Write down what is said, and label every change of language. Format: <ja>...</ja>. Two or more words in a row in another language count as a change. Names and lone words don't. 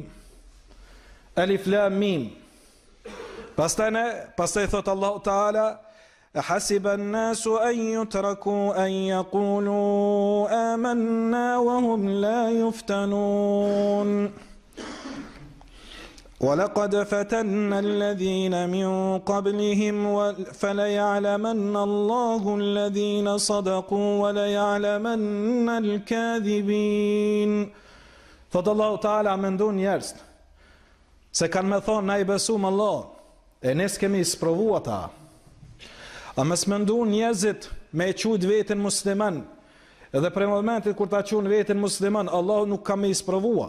<ar>الم.</ar> <sq>Pastaj thot Allahu Teala:</sq> <ar>أحسب الناس أن يتركوا أن يقولوا آمنا وهم لا يفتنون ولقد فتنا الذين من قبلهم فليعلمن الله الذين صدقوا وليعلمن الكاذبين.</ar> <sq>Thot Allahu Teala mendon njerëz se kanë me thonë na I besum Allah, e ne s'kemi sprovu ata. A mos mendon njerëzit me e quajt veten musliman, edhe për momentin kur ta quajnë veten musliman, Allahu nuk ka më isprovua.</sq>